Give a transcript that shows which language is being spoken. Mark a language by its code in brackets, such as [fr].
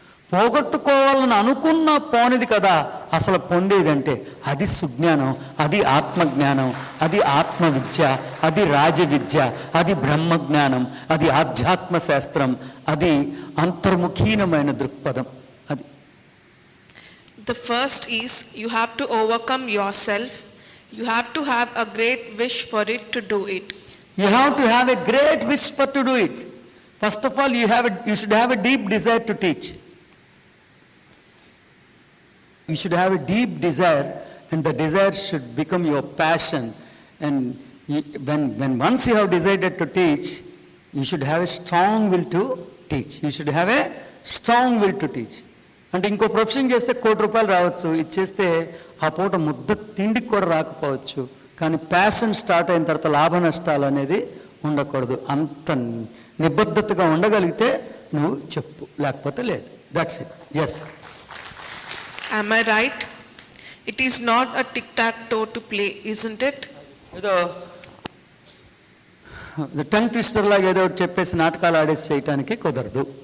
[te] పోగొట్టుకోవాలని అనుకున్న పోనిది కదా అసలు పొందేదంటే. అది సుజ్ఞానం, అది ఆత్మజ్ఞానం, అది ఆత్మవిద్య, అది రాజవిద్య, అది బ్రహ్మజ్ఞానం, అది ఆధ్యాత్మ శాస్త్రం, అది అంతర్ముఖీనమైన దృక్పథం. అది [en] The first is you have to overcome yourself. You have to have a great wish for it to do it. You have to have a great wish for to do it. First of all, you should have a deep desire to teach. You should have a deep desire, and the desire should become your passion. And when once you have decided to teach, you should have a strong will to teach. You should have a strong will to teach. [te] అంటే ఇంకో profession చేస్తే ₹1,00,00,000 రావచ్చు, ఇది చేస్తే ఆ పూట ముద్ద తిండికి కూడా రాకపోవచ్చు. కానీ ప్యాషన్ స్టార్ట్ అయిన తర్వాత లాభ నష్టాలు అనేది ఉండకూడదు. అంత నిబద్ధతగా ఉండగలిగితే నువ్వు చెప్పు, లేకపోతే లేదు. [en] That's it. Yes. Am I right? It is not a tic-tac-toe to play, isn't it? [te] ఏదో టంగ్ ట్విస్టర్ లాగా ఏదో చెప్పేసి నాటకాలు ఆడేసి చేయటానికి కుదరదు.